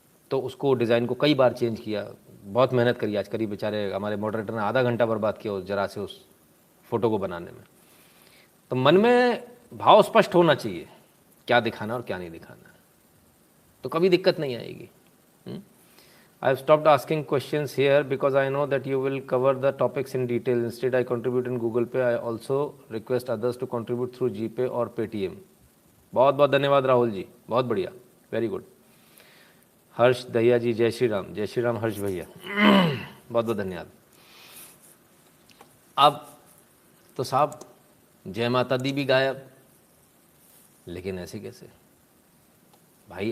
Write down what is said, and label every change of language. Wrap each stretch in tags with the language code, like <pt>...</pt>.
<hi>तो उसको डिज़ाइन को कई बार चेंज किया, बहुत मेहनत करी। आज करीब बेचारे हमारे मॉडरेटर ने आधा घंटा बर्बाद किया उस जरा से उस फोटो को बनाने में। तो मन में भाव स्पष्ट होना चाहिए, क्या दिखाना और क्या नहीं दिखाना, तो कभी दिक्कत नहीं आएगी।</hi> <en>I have stopped asking questions here because I know that you will cover the topics in detail. Instead, I contribute in Google Pay. I also request others to contribute through GPay or Paytm.</en> <hi>बहुत बहुत धन्यवाद राहुल जी, बहुत बढ़िया, very good. हर्ष दहिया जी, जय श्री राम हर्ष भैया, बहुत बहुत धन्यवाद। अब तो साहब जय माता दी भी गायब, लेकिन ऐसे कैसे भाई?</hi>